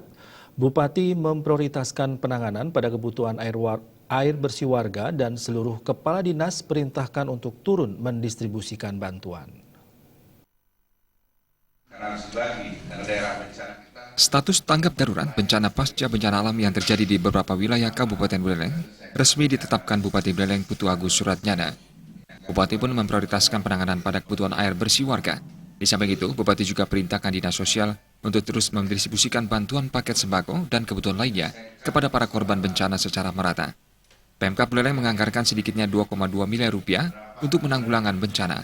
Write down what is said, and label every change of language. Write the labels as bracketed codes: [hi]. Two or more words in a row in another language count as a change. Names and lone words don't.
[id] Bupati memprioritaskan penanganan pada kebutuhan air bersih warga dan seluruh kepala dinas perintahkan untuk turun mendistribusikan bantuan. Status tanggap darurat bencana pasca bencana alam yang terjadi di beberapa wilayah Kabupaten Buleleng resmi ditetapkan Bupati Buleleng Putu Agus Suratnyana. Bupati pun memprioritaskan penanganan pada kebutuhan air bersih warga. Di samping itu, Bupati juga perintahkan Dinas Sosial untuk terus mendistribusikan bantuan paket sembako dan kebutuhan lainnya kepada para korban bencana secara merata. Pemkab Buleleng menganggarkan sedikitnya 2,2 miliar rupiah untuk menanggulangan bencana.